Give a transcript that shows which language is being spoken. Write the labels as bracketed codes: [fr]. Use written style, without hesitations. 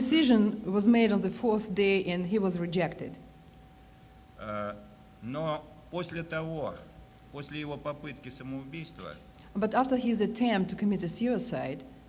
[en] decision was made on the fourth day and he was rejected. [ru] Но после его попытки самоубийства, [en] But after his attempt to commit a suicide,